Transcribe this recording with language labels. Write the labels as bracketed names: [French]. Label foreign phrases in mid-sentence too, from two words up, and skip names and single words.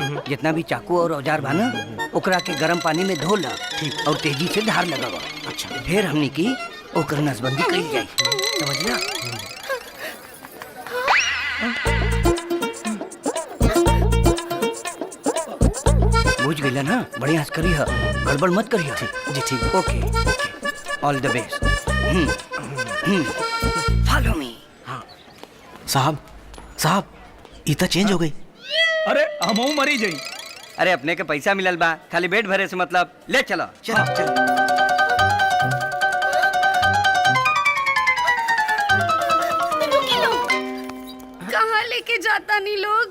[Bhojpuri] जितना भी चाकू और औजार बा ना ओकरा के गर्म पानी में धो ला और तेजी से धार लगावा। अच्छा फिर हमनी की ओकर नसबंदी कइल जाई, समझला? बुझ गइला ना? बढ़िया से करिहा, गड़बड़ मत करिहा। जी ठीक। [English] okay okay, all the best. follow me. [Bhojpuri] साहब साहब ई त चेंज हो गई। अरे हमहू मरी जाई। अरे अपने के पैसा मिलल बा, खाली बेड भरे से मतलब। ले चलो चलो चलो। कहाँ लेके जाता नी लोग?